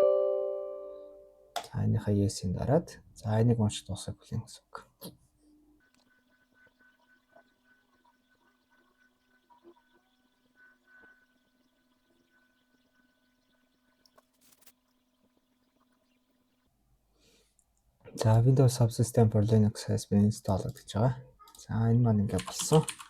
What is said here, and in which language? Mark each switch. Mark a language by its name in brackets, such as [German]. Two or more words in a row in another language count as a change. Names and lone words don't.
[Mongolian] За энийхээ yes-ийн дараад за энийг уншиж дуусгах бүлээн гэсэн үг. За [English] Windows Subsystem for Linux has been installed [Mongolian] гэж байгаа. За энэ маань ингээд болсон.